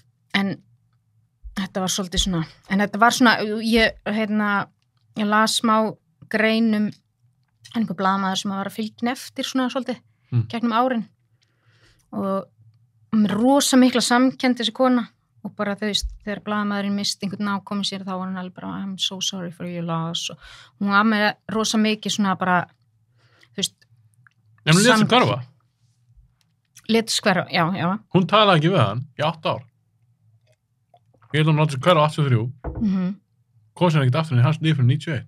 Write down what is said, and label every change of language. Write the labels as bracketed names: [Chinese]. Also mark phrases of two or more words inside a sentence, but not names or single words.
[Icelandic] En þetta var svolítið svona, ég las smá greinum einhver blaðamaður sem var að fylgja eftir svona svolítið, gegnum árin. Og mér rosa mikla samkennd þessi kona og bara þegar blaðamaðurinn misti einhvern nákomi sér þá var hann alveg bara [English] I'm so sorry for your loss [Icelandic] og hún var með rosa mikið svona bara En hún létt sig hverfa? Létt sig hverfa, já. Hún talaði ekki við hann í 8 ár. Ég held að hún láti sig hverfa 83. Kom sér ekkert aftur en hans líf fyrir 91.